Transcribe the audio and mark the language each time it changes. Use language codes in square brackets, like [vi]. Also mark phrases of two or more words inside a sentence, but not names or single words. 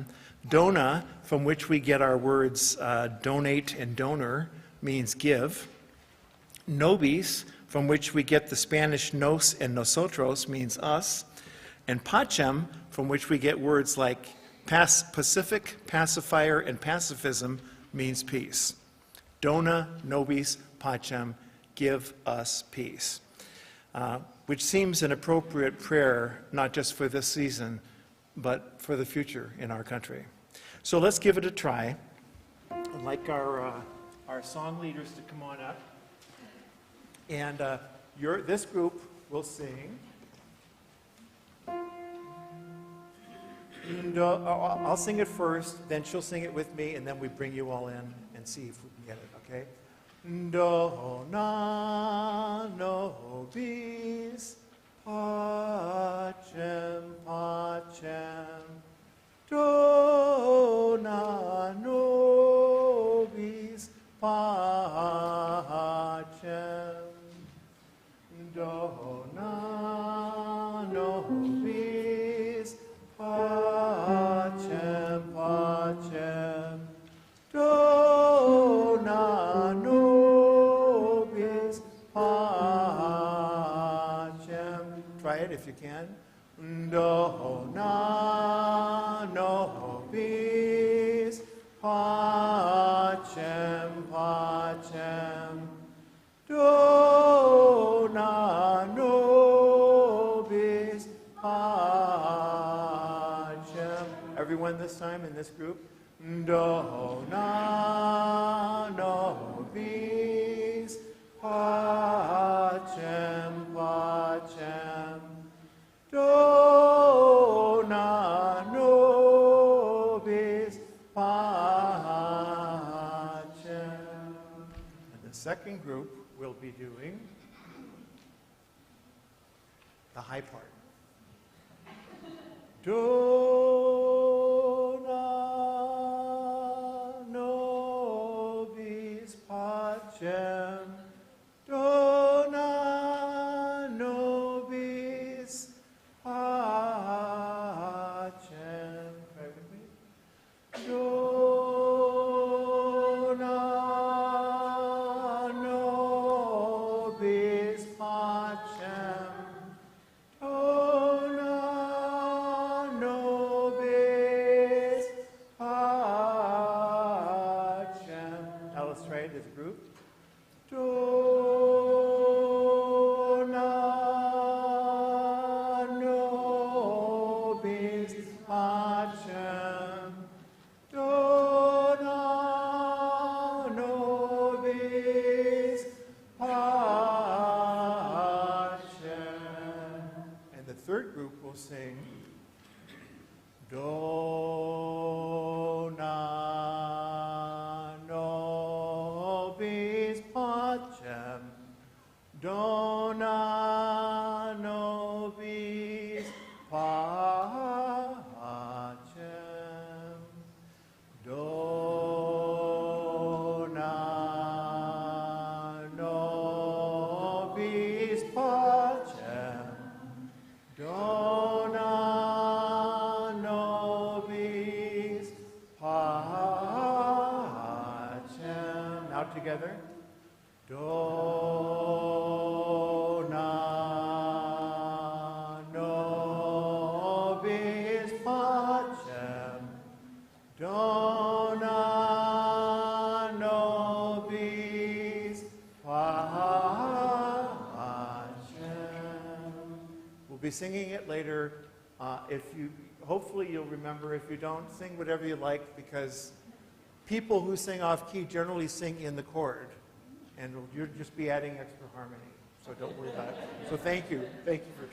[en] Dona, from which we get our words donate and donor, means give. Nobis, from which we get the Spanish nos and nosotros, means us. And pacem, from which we get words like pacific, pacifier, and pacifism, means peace. [la] Dona nobis pacem, [en] give us peace. Which seems an appropriate prayer, not just for this season, but for the future in our country. So let's give it a try. I'd like our song leaders to come on up. And this group will sing. I'll sing it first, then she'll sing it with me, and then we bring you all in and see if we can get it, okay? [la] Dona nobis pacem pacem. Dona nobis pacem. Dona nobis pacem pacem. Dona nobis pacem. [en] it if you can. [la] Do, na, no, bis, pacem, pacem. Do, na, nobis, pacem. [en] Everyone this time in this group? [la] Do, na, nobis, pacem, pacem. Do, na, nobis, pacem. [en] And the second group will be doing the high part. [la] Do, na, nobis, pacem. Do, na, nobis, pacem. [en] Try with me. [la] Do, na, nobis, pacem. Do, na, nobis, pacem. [en] Now let's try it as a group. [la] Do, na, nobis, pacem. Do, na, nobis, pacem. [en] And the third group will sing [la] Do, na, nobis, pacem. Do, na, nobis, pacem. Do, na, nobis, pacem. Do, na, nobis, pacem. [en] Now together. [la] Do, na, nobis, pacem. Do, na, nobis, pacem. [en] We'll be singing it later. Hopefully you'll remember. If you don't, sing whatever you like, because people who sing off key generally sing in the chord, and you'll just be adding extra harmony. So don't worry about it. So thank you.